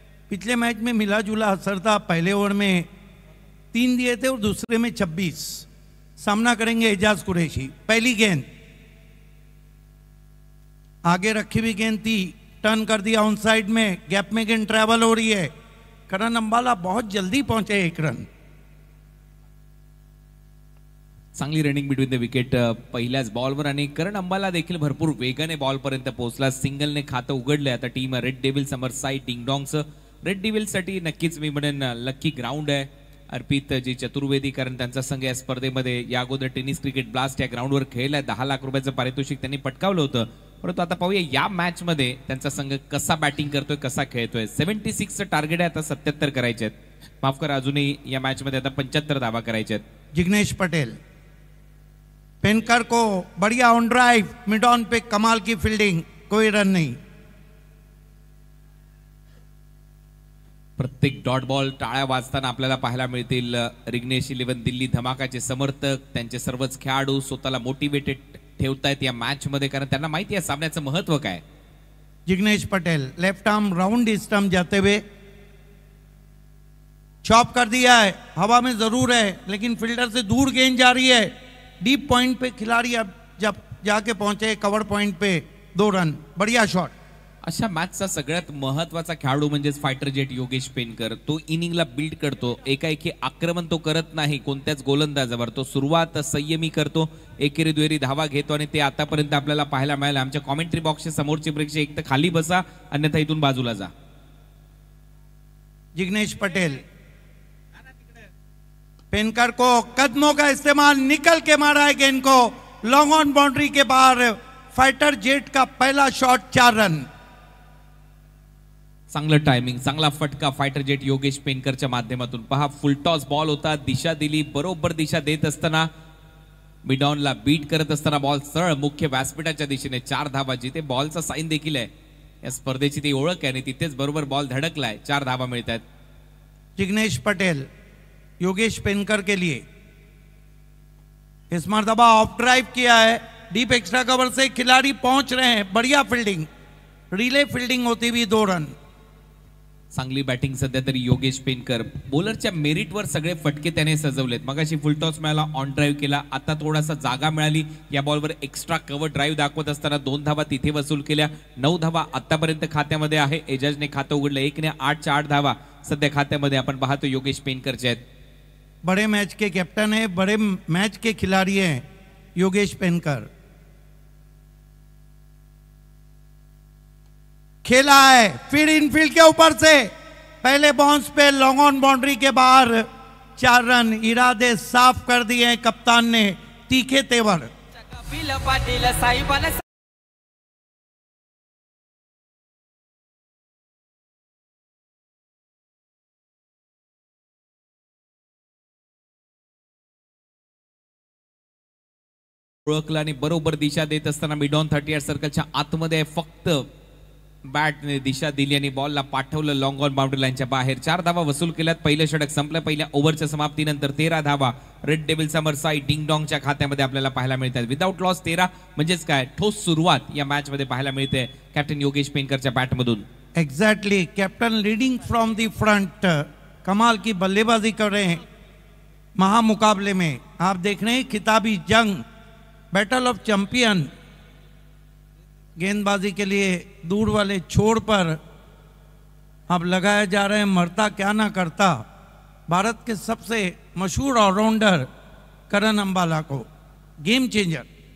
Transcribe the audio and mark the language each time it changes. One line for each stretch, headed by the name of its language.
Hindi: पिछले मैच में मिला जुला असर था, पहले ओवर में 3 दिए थे और दूसरे में 26। सामना करेंगे एजाज कुरैशी। पहली गेंद आगे रखी हुई गेंद थी, टर्न कर दिया ऑन साइड में, गैप में गेंद ट्रैवल हो रही है। करण अंबाला बहुत जल्दी पहुंचे 1 रन।
Marathi: चांगली
English: running between the wicket
Marathi: पहिल्याच बॉलवर आणि करण अंबाला देखील भरपूर वेगाने बॉल पर्यंत पोहोचला। सिंगलने खातं उघडलंय आता टीम रेड डेव्हिल समर साई डिंगडॉंगचं। रेड डेव्हिल्ससाठी नक्कीच मी म्हणेन लक्की ग्राउंड आहे। अर्पित जी चतुर्वेदी, कारण त्यांचा संघ या स्पर्धेमध्ये या अगोदर टेनिस क्रिकेट ब्लास्ट या ग्राउंडवर खेळलाय। 10 लाख रुपयाचं पारितोषिक त्यांनी पटकावलं होतं, परंतु आता पाहूया या मॅच मध्ये त्यांचा संघ कसा बॅटिंग करतोय, कसा खेळतोय। 76चं टार्गेट आहे, आता 77 करायचे आहेत। माफ करा, अजूनही या मॅच मध्ये आता 75 धावा करायचे आहेत।
Hindi: जिग्नेश पटेल, पेनकर को बढ़िया ऑन ड्राइव, मिड ऑन पे कमाल की फील्डिंग, कोई रन नहीं।
Marathi: प्रत्येक डॉट बॉल टाळ्या वाजताना आपल्याला पाहायला मिळतील। रिग्नेश 11 दिल्ली धमाकाचे समर्थक, त्यांचे सर्वच खेळाडू स्वतःला मोटिवेटेड ठेवतायत या मॅच मध्ये, कारण त्यांना माहिती आहे सामन्याचं महत्व काय।
Hindi: Jignesh Patel left arm round stump जाते हुए चॉप कर दिया है, हवा में जरूर है लेकिन फील्डर से दूर गेंद जा रही है। डीप पॉइंट पे खिलाड़ी अब जब जाके पहुंचे कवर पॉइंट पे 2 रन, बढ़िया शॉट।
Marathi: अशा मॅचचा सगळ्यात महत्वाचा खेळाडू म्हणजेच फायटर जेट योगेश पेनकर। तो इनिंगला बिल्ड करतो, एकाएकी आक्रमण तो करत नाही कोणत्याच गोलंदाजावर, तो सुरुवात संयमी करतो, एकेरी दुहेरी धावा घेतो आणि ते आतापर्यंत आपल्याला पाहायला मिळालं। आमच्या कॉमेंट्री बॉक्सच्या समोरचे प्रेक्षक एक तर खाली बसा, अन्यथा इथून बाजूला जा।
Hindi: जिग्नेश पटेल, पेनकर को कदमों का इस्तेमाल, निकल के मारा है गेंद को लॉन्ग ऑन बाउंड्री के बाहर। फाइटर जेट का पहला शॉट 4 रन।
Marathi: चांगलं टायमिंग, चांगला फटका फायटर जेट योगेश पेनकरच्या माध्यमातून। पहा फुल टॉस बॉल होता, दिशा दिली, बरोबर दिशा देत असताना मिडॉनला बीट करत असताना बॉल सरळ मुख्य व्यासपीठाच्या दिशेने 4 धावा, जिथे बॉलचा साईन देखील आहे। या स्पर्धेची ती ओळख आहे आणि तिथेच बरोबर बॉल धडकलाय, 4 धावा मिळतात।
Hindi: जिग्नेश पटेल योगेश पेनकर के लिए इस मर्तबा ऑफ ड्राइव किया है, डीप एक्स्ट्रा कवर से खिलाड़ी पहुंच रहे हैं, बढ़िया फील्डिंग, रिले फील्डिंग होती हुई 2 रन।
Marathi: चांगली बॅटिंग सध्या तरी योगेश पेनकर। बॉलरच्या मेरिटवर सगळे फटके त्याने सजवलेत। मगाशी फुल टॉस मिळाला, ऑन ड्राइव्ह केला, आता थोडासा जागा मिळाली, या बॉलवर एक्स्ट्रा कव्हर ड्राइव्ह दाखवत असताना 2 धावा तिथे वसूल केल्या। 9 धावा आतापर्यंत खात्यामध्ये आहे। एजाजने खातं उघडलं, 1ने 8च्या 8 धावा सध्या खात्यामध्ये आपण पाहतो योगेश पेनकरचे आहेत।
Hindi: बड़े मैच के कैप्टन है, बड़े मैच के खिलाड़ी हैं योगेश पेनकर। खेला है फिर इनफील्ड के ऊपर से, पहले बाउंस पे लॉन्ग ऑन बाउंड्री के बाहर 4 रन। इरादे साफ कर दिए हैं कप्तान ने, तीखे तेवर।
Marathi: कपिल पाटील साहेबांना ओळखला आणि बरोबर दिशा देत असताना मिडॉन 38 सर्कलच्या आतमध्ये फक्त बॅटने दिशा दिली आणि बॉलला पाठवलं लॉंग ऑन बाउंड्री लाईनच्या बाहेर। 4 धावा वसूल केल्यात। पहिलं षटक संपलं, पहिल्या ओव्हरच्या समाप्तीनंतर 13 धावा रेड डेव्हिल समर साई डिंगडॉंगच्या खात्यामध्ये आपल्याला पाहायला मिळतात।
English: without loss
Marathi: 13 म्हणजेच काय ठोस सुरुवात या मॅच मध्ये पाहायला मिळते captain Yogesh पेनकरच्या बॅटमधून।
English: exactly, captain leading from the front,
Hindi: कमाल की बल्लेबाजी कर रहे हैं महामुकाबले में। आप देख रहे हैं खिताबी जंग, बैटल ऑफ चैंपियन। गेंदबाजी के लिए दूर वाले छोर पर अब लगाया जा रहा है मरता क्या ना करता भारत के सबसे मशहूर ऑलराउंडर करण अंबाला को, गेम चेंजर।